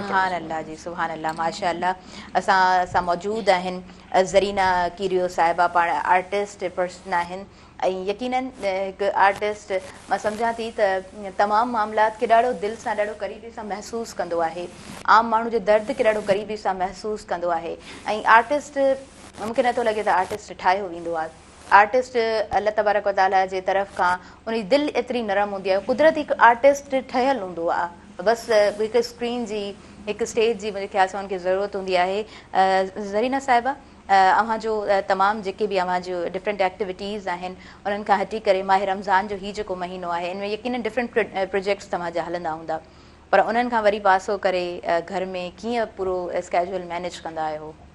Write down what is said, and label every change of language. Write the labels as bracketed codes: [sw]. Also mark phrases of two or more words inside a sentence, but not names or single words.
[ar] سبحان الله [sd] जी, [ar] سبحان الله, [sd] माशाअल्लाह। असां मौजूदु आहिनि ज़रीना कीरियो साहिबा, पाण [en] artist person [sd] आहिनि ऐं यकीनन हिकु आर्टिस्ट मां सम्झां थी त तमामु मामलात खे ॾाढो दिलि सां ॾाढो क़रीबी सां महसूसु कंदो आहे, आम माण्हू जे दर्द खे ॾाढो क़रीबी सां महसूसु कंदो आहे। ऐं आर्टिस्ट, मूंखे नथो लॻे त आर्टिस्ट ठाहियो वेंदो आहे। आर्टिस्ट [ar] الله تبارك وتعالى [sd] जे तरफ़ खां उनजी दिलि एतिरी नरम हूंदी आहे, कुदरती हिकु आर्टिस्ट ठहियलु हूंदो आहे, बसि हिकु स्क्रीन जी, हिकु स्टेज जी मुंहिंजे ख़्याल सां हुनखे ज़रूरत हूंदी आहे। ज़रीना साहिबा, अव्हांजो तमामु जेके बि अव्हांजो [en] different activities [sd] आहिनि उन्हनि खां हटी करे माह रमज़ान जो हीउ जेको महीनो आहे, इनमें यकीनन [en] different projects [sd] तव्हांजा हलंदा हूंदा, पर उन्हनि खां वरी पासो करे घर में कीअं पूरो [en] schedule manage [sd] कंदा आहियो?